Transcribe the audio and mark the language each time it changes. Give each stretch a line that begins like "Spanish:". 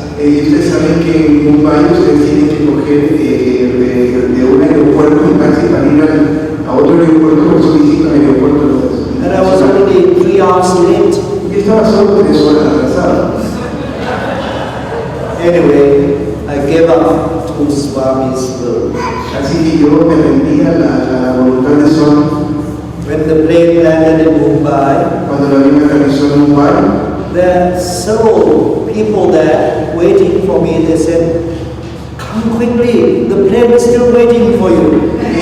Spanish: Y ustedes saben que en Mumbai ustedes tienen que coger de un aeropuerto un taxi para ir a otro aeropuerto, por eso visita el aeropuerto.
English: And I was already 3 hours late.
Spanish: Y estaba solo 3 horas atrasado.
English: Anyway, I gave up to Swami's will.
Spanish: Así que yo me rendí a la voluntad de Swami.
English: When the plane landed in Mumbai,
Spanish: Cuando la avión aterrizó en Mumbai,
English: there are several people there waiting for me. They said, "Come quickly, the plane is still waiting for you."